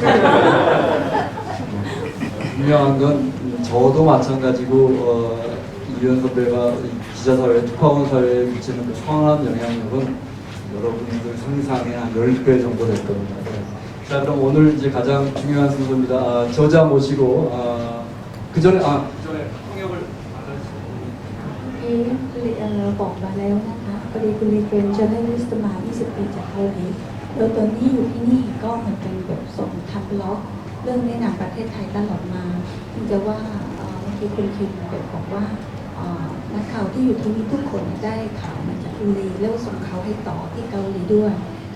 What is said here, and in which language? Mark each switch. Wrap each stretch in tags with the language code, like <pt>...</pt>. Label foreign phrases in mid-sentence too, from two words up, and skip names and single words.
<ko>분명한 건 저도 마찬가지고 이유현 선배가 기자사회, 특파원 사회에 미치는 그 선한 영향력은 여러분들 상상의 한 10배 정도 될 겁니다. 자, 그럼 오늘 이제 가장 중요한 순서입니다. 저자 모시고 그 전에 통역을 받아주시고</ko> <th>บอกมาแล้วนะคะพอดีคุณลีเป็น journalist มา 20 ปีจากเกาหลีแล้วตอนนี้อยู่ที่นี่ก็เหมือนเป็นแบบส่งทำบล็อกเรื่องแนะนำประเทศไทยตลอดมาถึงจะว่า เมื่อกี้คุณคิมบอกว่านักข่าวที่อยู่ที่นี่ทุกคนได้ข่าวมาจากคุณลีแล้วส่งเขาให้ต่อที่เกาหลีด้วยก็</th>